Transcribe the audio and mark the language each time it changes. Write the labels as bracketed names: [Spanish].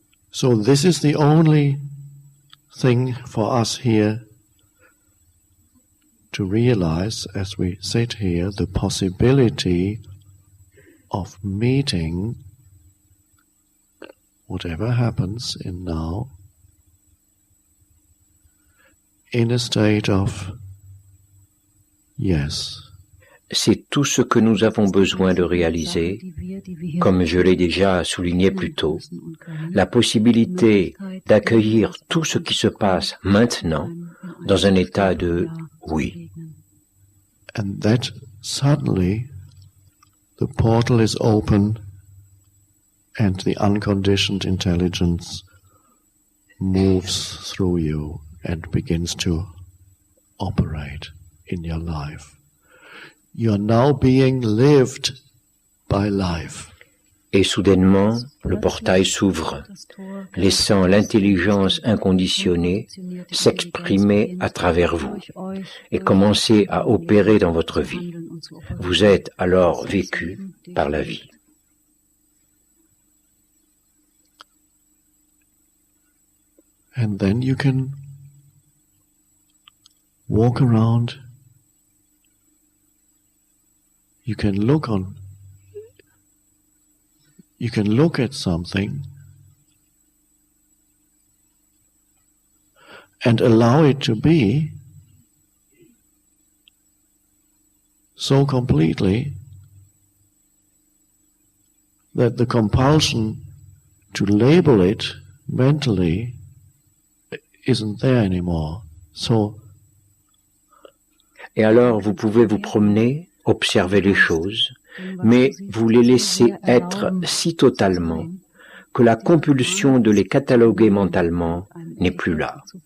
[English] So this is the only thing for us here to realize as we sit here, the possibility of meeting whatever happens in now in a state of yes. [French] C'est tout ce que nous avons besoin de réaliser, comme je l'ai déjà souligné plus tôt, la possibilité d'accueillir tout ce qui se passe maintenant dans un état de oui. [English] And that suddenly the portal is open and the unconditioned intelligence moves through you and begins to operate in your life. You are now being lived by life. [French] Et soudainement, le portail s'ouvre, laissant l'intelligence inconditionnée s'exprimer à travers vous et commencer à opérer dans votre vie. Vous êtes alors vécu par la vie. [English] And then you can walk around. You can look at something and allow it to be so completely that the compulsion to label it mentally isn't there anymore. [French] Et alors vous pouvez vous promener, observer les choses, mais vous les laissez être si totalement que la compulsion de les cataloguer mentalement n'est plus là.